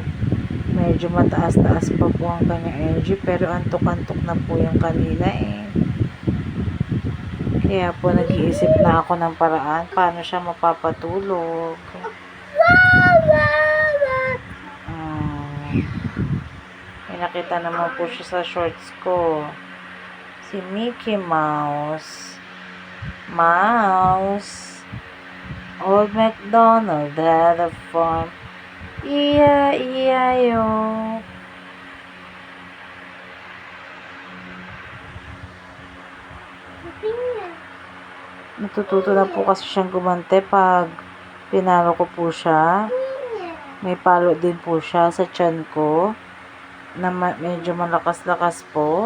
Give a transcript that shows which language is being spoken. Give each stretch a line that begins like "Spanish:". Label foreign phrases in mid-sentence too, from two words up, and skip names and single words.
Filipino: Medyo mataas-taas pa po ang kanyang energy, pero antok-antok na po yung kanina Kaya po, nag-iisip na ako ng paraan paano siya mapapatulog. May nakita naman po siya sa shorts ko. Si Mickey Mouse.
English: Old MacDonald had a farm. E-I-E-I-O.
Filipino: Natututo na po kasi siyang gumante pag pinalo ko po siya. May palo din po siya sa tiyan ko na medyo malakas-lakas po.